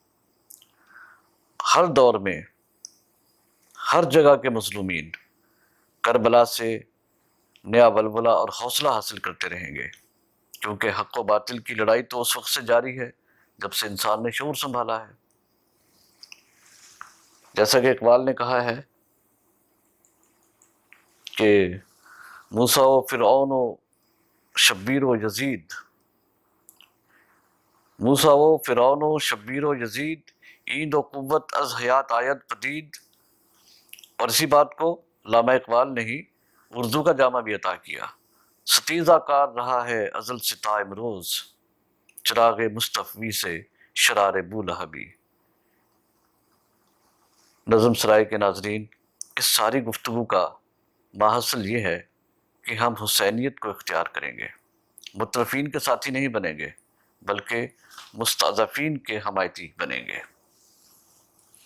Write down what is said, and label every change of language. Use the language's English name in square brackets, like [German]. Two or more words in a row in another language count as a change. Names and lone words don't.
[Urdu] ہر دور میں ہر جگہ کے مظلومین کربلا سے نیا ولولہ اور حوصلہ حاصل کرتے رہیں گے، کیونکہ حق و باطل کی لڑائی تو اس وقت سے جاری ہے جب سے انسان نے شعور سنبھالا ہے۔ جیسا کہ اقبال نے کہا ہے کہ [Persian] موسیٰ و فرعون و شبیر و یزید، موسیٰ و فرعون و شبیر و یزید، ایند و قوت از حیات آید پدید۔ [Urdu] اور اسی بات کو علامہ اقبال نے ہی اردو کا جامع بھی عطا کیا۔ ستیزہ کار رہا ہے ازل سے تا امروز، چراغ مصطفی سے شرار بولہبی۔ نظم سرائے کے ناظرین، اس ساری گفتگو کا ماحصل یہ ہے کہ ہم حسینیت کو اختیار کریں گے، مترفین کے ساتھی نہیں بنیں گے بلکہ مستضعفین کے حمایتی بنیں گے۔